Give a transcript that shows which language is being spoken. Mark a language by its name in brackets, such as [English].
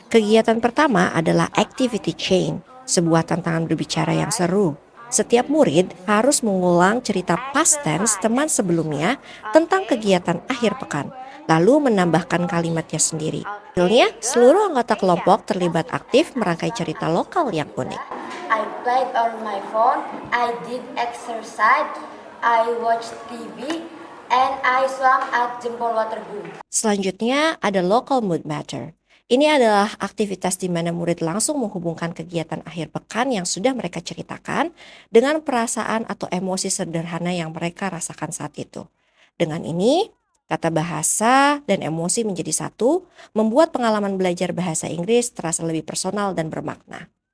[Indonesian] Kegiatan pertama adalah activity chain, sebuah tantangan berbicara yang seru. Setiap murid harus mengulang cerita past tense teman sebelumnya tentang kegiatan akhir pekan, lalu menambahkan kalimatnya sendiri. Hasilnya, seluruh anggota kelompok terlibat aktif merangkai cerita lokal yang unik. [English] I played on my phone, I did exercise, I watched TV, and I swam at Jempol Waterboom. [Indonesian] Selanjutnya ada local mood matter. Ini adalah aktivitas di mana murid langsung menghubungkan kegiatan akhir pekan yang sudah mereka ceritakan dengan perasaan atau emosi sederhana yang mereka rasakan saat itu. Dengan ini, tata bahasa dan emosi menjadi satu, membuat pengalaman belajar bahasa Inggris terasa lebih personal dan bermakna.